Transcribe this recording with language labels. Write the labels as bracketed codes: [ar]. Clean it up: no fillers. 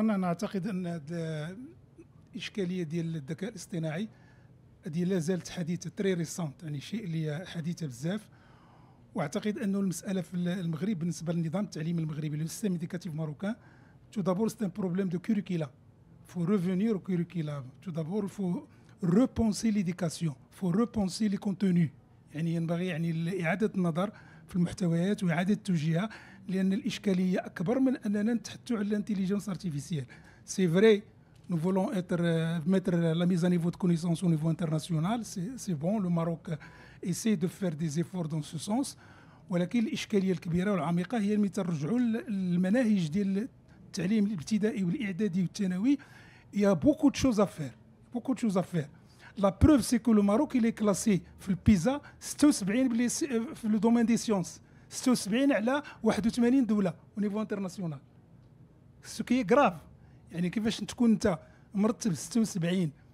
[ar] أنا أعتقد أن الإشكالية ديال الذكاء الاصطناعي هذه لا زالت حديثة [fr] تري ريسونت، [ar] يعني شيء اللي حديثة بزاف. واعتقد أنه المسألة في المغرب بالنسبة للنظام التعليمي المغربي [fr] لو سيستيم éducatif marocain. Tout d'abord, c'est un problème de curricula. Il faut revenir au curricula. Tout d'abord, il faut repenser l'éducation. Il faut repenser les contenus. [ar] يعني ينبغي إعادة النظر في المحتويات وإعادة توجيهها، لأن الإشكالية أكبر من أننا نتحدثوا على l'intelligence artificielle. [fr] C'est vrai, nous voulons mettre la mise à niveau de connaissances au niveau international. C'est bon, le Maroc essaie de faire des efforts dans ce sens. [ar] ولكن الإشكالية الكبيرة والعميقة هي ملي ترجعوا للمناهج ديال التعليم الابتدائي والاعدادي والثانوي. [fr] Il y a beaucoup de choses à faire. Beaucoup de choses à faire. La preuve, c'est que le Maroc, il est classé [ar] في البيزا 76 في [fr] le domaine des sciences. [ar] 76 على 81 دولة [fr] au niveau international. Ce qui est grave. [ar] يعني كيفاش تكون انت مرتب 76